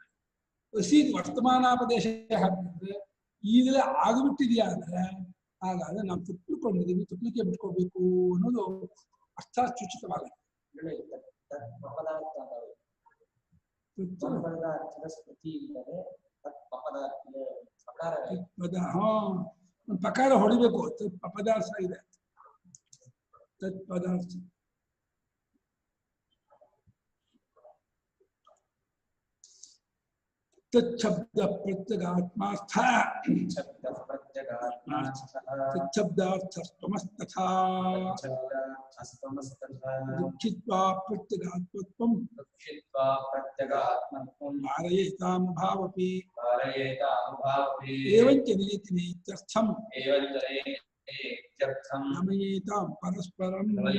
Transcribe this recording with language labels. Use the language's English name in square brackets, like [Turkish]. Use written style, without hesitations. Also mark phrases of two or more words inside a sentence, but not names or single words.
[Kannada] ವರ್ತಮಾನಾಪದೇಶ ಹಾಕಿದ್ರೆ ಈಗಲೇ ಆಗಿಬಿಟ್ಟಿದೆಯಾ ಅಂದ್ರೆ ಹಾಗಾದ್ರೆ ನಾವು ತಿಳ್ಕೊಂಡಿದ್ದೀವಿ, ತಿಳ್ಲಿಕ್ಕೆ ಬಿಟ್ಕೋಬೇಕು ಅನ್ನೋದು ಅರ್ಥ ಸೂಚಿತವಾಗುತ್ತೆ. ಒಂದು ಪ್ರಕಾರ ಹೊಡಿಬೇಕು. ಪದಾರ್ಥ ಇದೆ, ತತ್ಪದಾರ್ಥ. [Sanskrit] तच्छब्द प्रत्यगात्मार्थ तच्छब्दार्थस्तमस्तथा दुःखित्वा प्रत्यगात्मत्वं कारयेतामुभावपि एवञ्च नेति नेत्यर्थम् नमयेतां परस्परं